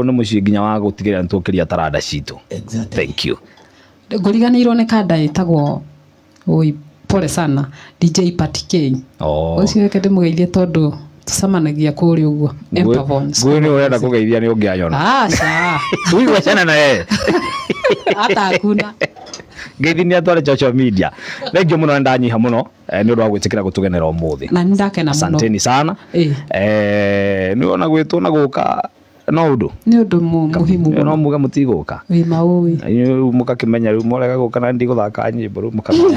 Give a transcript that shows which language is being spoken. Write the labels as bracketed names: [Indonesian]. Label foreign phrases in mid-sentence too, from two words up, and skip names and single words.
[Kikuyu] nĩ mũciĩ nginya wa gũtigĩrĩra nĩtũkĩria taranda citũ. [English] Thank you. [Kikuyu] Ngũriganĩirwo nĩ kanda ĩtagwo [Swahili] pole sana [Kikuyu] DJ Patty K. Ũcio reke ndĩmũgeithie tondũ tucamanagia kũrĩ ũguo Empavons. Ngũĩ nĩ ũrenda kũgeithia nĩ ũngĩanyona. Aca. [Swahili] Tuigwacana na yeye. Hata hakuna. [Kikuyu] Ngeithi nĩ atware [English] social media. Thank you [Kikuyu] mũno ndanyiha mũno nĩ ũndũ wa gwĩtĩkĩra gũtũgenera ũmũthĩ. Na ndakena mũno. [Swahili] Asanteni sana. [Kikuyu] Nĩ ona gwĩtwo na gũka no ũndũ. Nĩ ũndũ muhimu mũno. No muge mũtigũka. Wĩ maũĩ. Mũgakĩmenya rĩu mũrega gũka na ndigũthaka nyĩmbo rĩu mũkamenya.